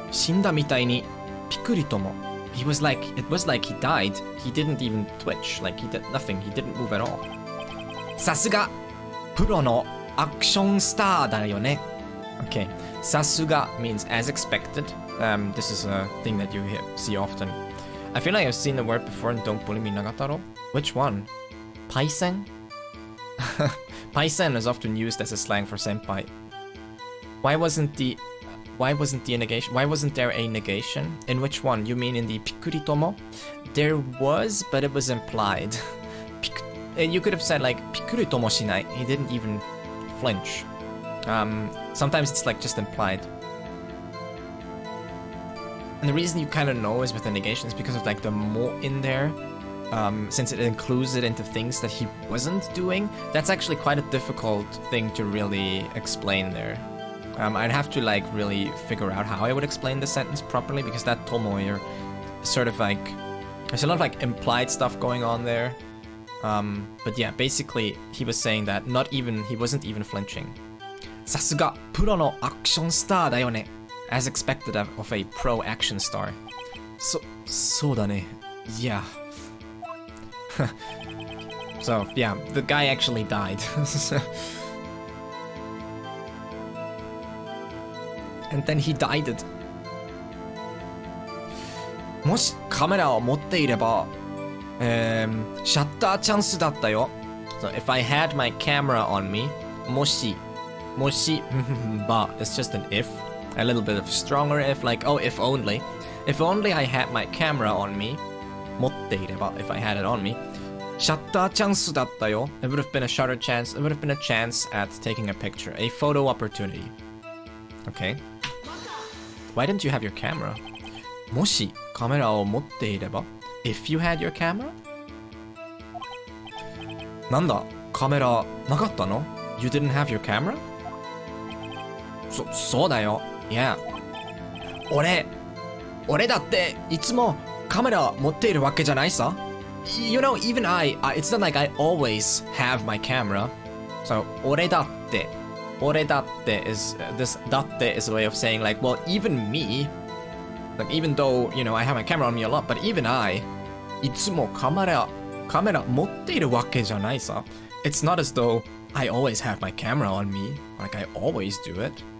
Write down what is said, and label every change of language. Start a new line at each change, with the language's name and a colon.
Japanese: 死んだみたいにピクリとも.
English: It was like he died. He didn't even twitch. Like he did nothing. He didn't move at all. さすがプロのアクションスターだよね. Okay, sasuga means as expected. This is a thing that you see often. I feel like I've seen the word before in Don't Bully Me Nagataro. Which one? Paisen? Paisen is often used as a slang for senpai. Why wasn't the negation? Why wasn't there a negation? In which one? You mean in the pikuritomo? There was, but it was implied. You could have said like pikuritomo shinai. He didn't even flinch. Sometimes it's like just implied. And the reason you kind of know is with the negation is because of like the mo in there. Since it includes it into things that he wasn't doing, that's actually quite a difficult thing to really explain there. I'd have to like really figure out how I would explain the sentence properly, because that tomo here is sort of like, there's a lot of like implied stuff going on there. But yeah, basically he was saying that he wasn't even flinching.
Japanese: さすがプロのアクションスターだよね.
English: As expected of a pro action star.
Japanese: そうだね.
English: Yeah. So yeah, the guy actually died. And then he died it.
Japanese: もしカメラを持っていれば、シャッターチャンスだったよ.
English: So if I had my camera on me, もし, but it's just an if. A little bit of stronger if, like, oh, if only. If only I had my camera on me.
Japanese: 持っていれば,
English: if I had it on me.
Japanese: シャッターチャンスだったよ.
English: It would have been a shutter chance. It would have been a chance at taking a picture. A photo opportunity. Okay. Why didn't you have your camera?
Japanese: もしカメラを持っていれば
English: If you had your camera?
Japanese: なんだカメラなかったの
English: You didn't have your camera?
Japanese: そうだよ
English: Yeah
Japanese: 俺だっていつもカメラ持っているわけじゃないさ
English: You know, even it's not like I always have my camera. So, 俺だって is, this だって is a way of saying like, well, even me, like even though, you know, I have my camera on me a lot, but even I,
Japanese: いつもカメラ持っているわけじゃないさ
English: It's not as though I always have my camera on me, like I always do it.